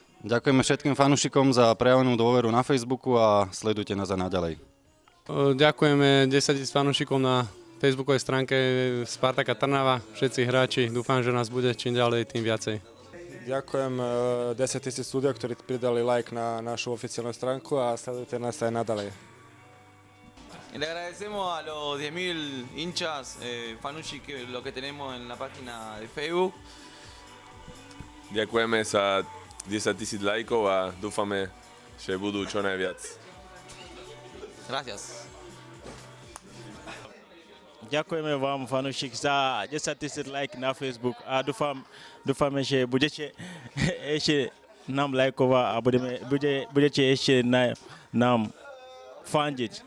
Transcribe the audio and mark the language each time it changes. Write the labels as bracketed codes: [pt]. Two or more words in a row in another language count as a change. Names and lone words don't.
[sk] Ďakujeme všetkým fanúšikom za prejavenú dôveru na Facebooku a sledujte nás aj naďalej. Ďakujeme 10 000 fanúšikov na facebookovej stránke Spartaka Trnava, všetci hráči, dúfam, že nás bude čím ďalej, tým viacej. Ďakujem 10 000 ľudia, ktorí pridali like na našu oficiálnu stránku a sledujte nás aj naďalej. [es] Le agradecemos a los 10.000 hinchas, fanucci, lo que tenemos en la página de Facebook. [sk] Ďakujeme za 10 000 lajkov a dúfame, že budú čo najviac. [es] Gracias. [sk] Ďakujeme vám, fanúšik, za 10 000 like na Facebook a dúfame, že budete ešte nám lajkovať a budete ešte nám fandiť.